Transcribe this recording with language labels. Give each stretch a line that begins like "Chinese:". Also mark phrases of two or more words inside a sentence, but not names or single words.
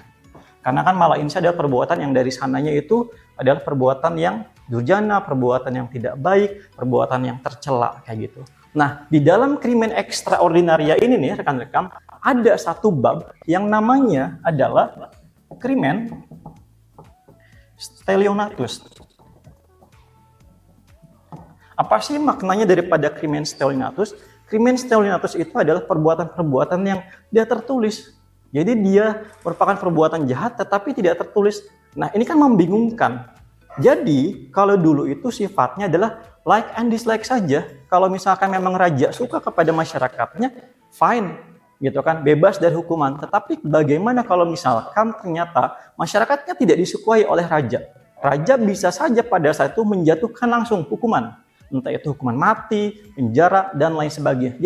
Indonesian: Karena kan
Latin: mala inse
Indonesian: adalah perbuatan yang dari sananya itu adalah perbuatan yang durjana, perbuatan yang tidak baik, perbuatan yang tercela, kayak gitu. Nah, di dalam
Latin: crimen extraordinaria
Indonesian: ini nih rekan-rekan, ada satu bab yang namanya adalah
Latin: crimen stelionatus.
Indonesian: Apa sih maknanya daripada
Latin: crimen stelionatus? Crimen stelionatus
Indonesian: itu adalah perbuatan-perbuatan yang tidak tertulis. Jadi dia merupakan perbuatan jahat tetapi tidak tertulis. Nah, ini kan membingungkan. Jadi, kalau dulu itu sifatnya adalah
English: like and dislike
Indonesian: saja. Kalau misalkan memang raja suka kepada masyarakatnya, fine, gitu kan, bebas dari hukuman. Tetapi bagaimana kalau misalkan ternyata masyarakatnya tidak disukai oleh raja? Raja bisa saja pada saat itu menjatuhkan langsung hukuman. Entah itu hukuman mati, penjara, dan lain sebagainya.